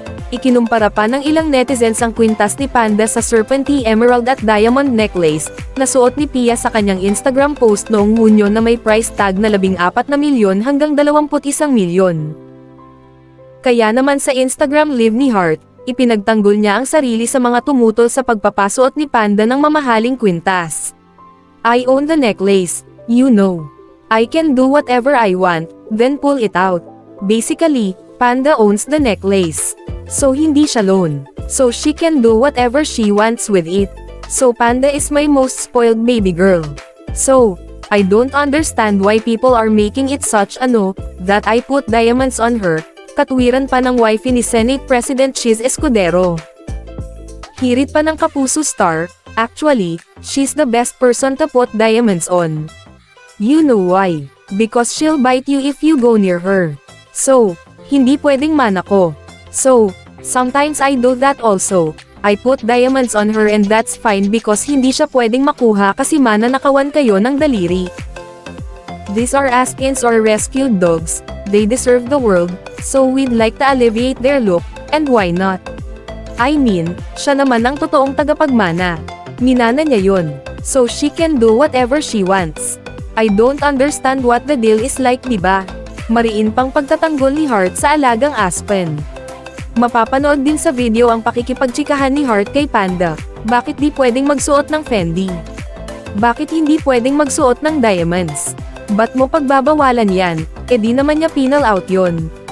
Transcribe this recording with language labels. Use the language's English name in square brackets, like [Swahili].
[Filipino] Ikinumpara pa ng ilang netizens ang kwintas ni Panda sa Serpentine Emerald at Diamond necklace, na suot ni Pia sa kanyang Instagram post noong Hunyo na may price tag na 14 na milyon hanggang 21 milyon. Kaya naman sa Instagram live ni Heart, ipinagtanggol niya ang sarili sa mga tumutol sa pagpapasuot ni Panda ng mamahaling kwintas. [English] I own the necklace, you know. I can do whatever I want, then pull it out. Basically, Panda owns the necklace. So [Filipino] hindi siya loan. [English] So she can do whatever she wants with it. So Panda is my most spoiled baby girl. So, I don't understand why people are making it such that I put diamonds on her. [Filipino] Katwiran pa ng wifey ni Senate President Chis Escudero. Hirit pa ng Kapuso star, [English] actually, she's the best person to put diamonds on. You know why? Because she'll bite you if you go near her. So, [Filipino] hindi pwedeng manako. [English] So, sometimes I do that also. I put diamonds on her and that's fine because [Filipino] hindi siya pwedeng makuha kasi mananakawan kayo ng daliri. [English] These are askins or rescued dogs, they deserve the world, so we'd like to alleviate their look, and why not? I mean, [Filipino] siya naman ang totoong tagapagmana. Minana niya yun, [English] so she can do whatever she wants. I don't understand what the deal is like, diba? [Filipino] Mariin pang pagtatanggol ni Heart sa alagang aspen. Mapapanood din sa video ang pakikipagtsikahan ni Heart kay Panda, bakit di pwedeng magsuot ng Fendi? Bakit hindi pwedeng magsuot ng diamonds? Ba't mo pagbabawalan yan, di naman niya pinal out yon.